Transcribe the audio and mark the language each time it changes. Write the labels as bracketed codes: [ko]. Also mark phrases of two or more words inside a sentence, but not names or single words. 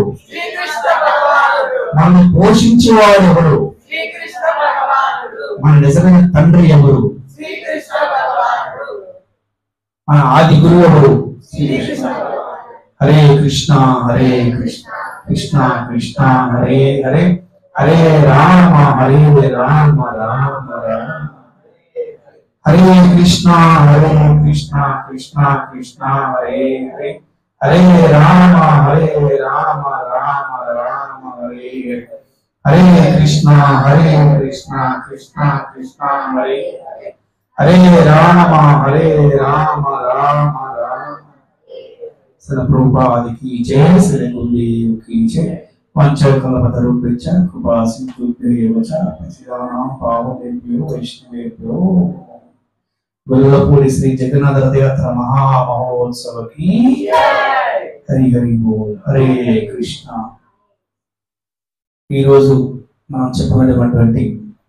[te] మనల్ని పోషించేవాడు ఎవరు? మన నిజమైన తండ్రి ఎవరు? మన ఆది గురువు ఎవరు? [sa] హరే కృష్ణ హరే కృష్ణ కృష్ణ కృష్ణ హరే హరే, హరే రామ హరే రామ రామ రామ హరే కృష్ణ హరే కృష్ణ కృష్ణ కృష్ణ హరే హరే, హరే రామ హరే రామ రామ రామ హరే హరే కృష్ణ హరే కృష్ణ కృష్ణ కృష్ణ హరే హరే రామ హరే రామ రామ రామ. [hi] శ్రీల ప్రభుపాద की जय, श्री गुरुदेव की जय. [sa] पंचकल्पतरुभ्यश्च कृपा सिन्धुभ्यो च पतितानां पावनेभ्यो वैष्णवेभ्यो. [hi] गोल्लपूरी श्री जगन्नाथ रथ यात्रा महामहोत्सव की हरि हरि बोल. [sa] हरे कृष्ण. [te] ఈ రోజు మనం చెప్పుకునేటువంటి